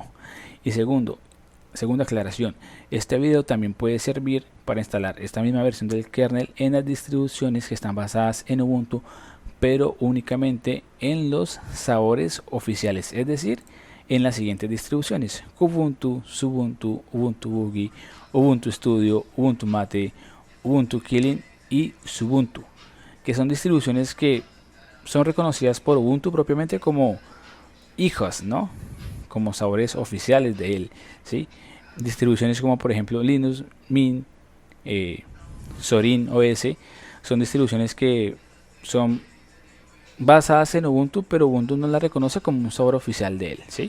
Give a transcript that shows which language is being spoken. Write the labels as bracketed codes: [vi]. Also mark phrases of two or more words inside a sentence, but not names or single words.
[es] Y segunda aclaración, este video también puede servir para instalar esta misma versión del kernel en las distribuciones que están basadas en Ubuntu, pero únicamente en los sabores oficiales, es decir, en las siguientes distribuciones: Kubuntu, Xubuntu, Ubuntu Boogie, Ubuntu Studio, Ubuntu Mate, Ubuntu Kylin y Xubuntu, que son distribuciones que son reconocidas por Ubuntu propiamente como hijas, ¿no? Como sabores oficiales de él, ¿sí? Distribuciones como por ejemplo Linux Mint, Zorin OS, son distribuciones que son basadas en Ubuntu, pero Ubuntu no la reconoce como un sabor oficial de él, ¿sí?